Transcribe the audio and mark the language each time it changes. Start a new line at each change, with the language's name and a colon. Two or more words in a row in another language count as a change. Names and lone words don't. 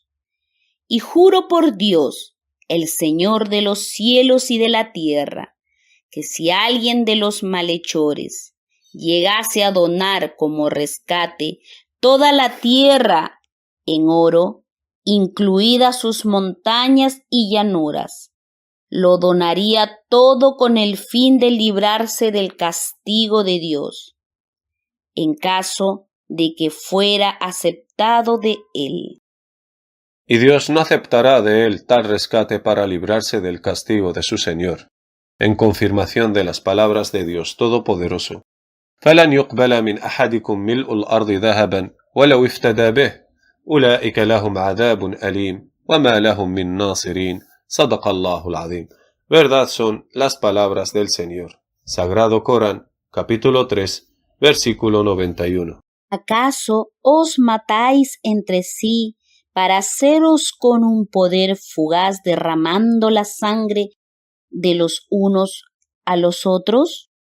Spanish: Y juro por Dios, el Señor de los cielos y de la tierra, que si alguien de los malhechores llegase a donar como rescate toda la tierra en oro, incluidas sus montañas y llanuras, lo donaría todo con el fin de librarse del castigo de Dios, en caso de que fuera aceptado de él. Y Dios no aceptará de él tal rescate para librarse del castigo de su Señor, en confirmación de las palabras de Dios Todopoderoso.
Arabic: فلن يقبل من أحدكم ملء الأرض ذهبا ولو افتدى به أولئك لهم عذاب أليم وما لهم من ناصرين صدق الله العظيم.
Spanish: Verdad son las palabras del Señor. Sagrado Corán, capítulo 3, versículo 91. ¿Acaso os matáis entre sí para haceros con un poder fugaz derramando la sangre de los unos a los otros?